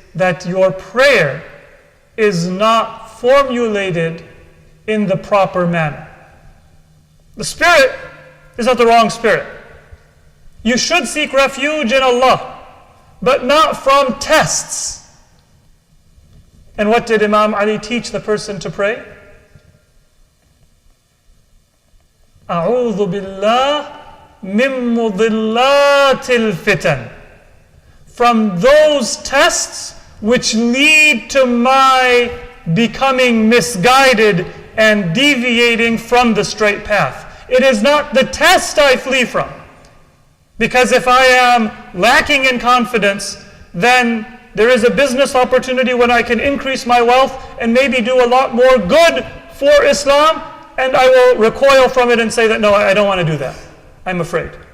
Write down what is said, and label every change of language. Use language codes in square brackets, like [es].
[en] that your prayer is not formulated in the proper manner. The spirit is not the wrong spirit. You should seek refuge in Allah, but not from tests. And what did Imam Ali teach the person to pray? [ar] أعوذ بالله من مضلات الفتن. [en] From those tests which lead to my becoming misguided and deviating from the straight path. It is not the test I flee from. Because if I am lacking in confidence, then there is a business opportunity when I can increase my wealth and maybe do a lot more good for Islam, and I will recoil from it and say that no, I don't want to do that. I'm afraid.